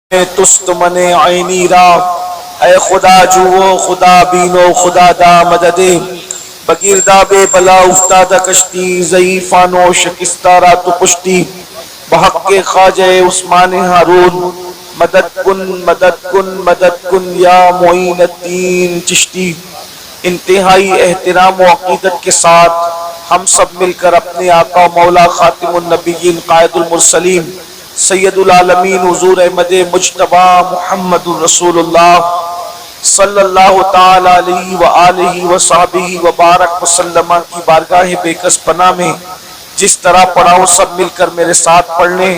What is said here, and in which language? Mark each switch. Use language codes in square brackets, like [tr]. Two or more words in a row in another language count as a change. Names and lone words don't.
[fa] تست من عینی را، اے خدا جو خدا بینو خدا دا مددے، بگیرداب بلا افتادہ کشتی، ضعیفان و شکستہ را تو پشتی، بحق کے خواجہ عثمان ہارون، مدد کن مدد کن مدد کن یا معین الدین چشتی۔ [ur] انتہائی احترام و عقیدت کے ساتھ ہم سب مل کر اپنے آقا مولا [ar] خاتم النبیین قائد المرسلین سید العالمین [ur] حضور احمد مجتبی محمد رسول اللہ [ar] صلی اللہ تعالی علیہ وآلہ وصحبہ وبارک وسلم [ur] کی بارگاہ بے کس پناہ میں جس طرح پڑھاؤ سب مل کر میرے ساتھ پڑھ لیں۔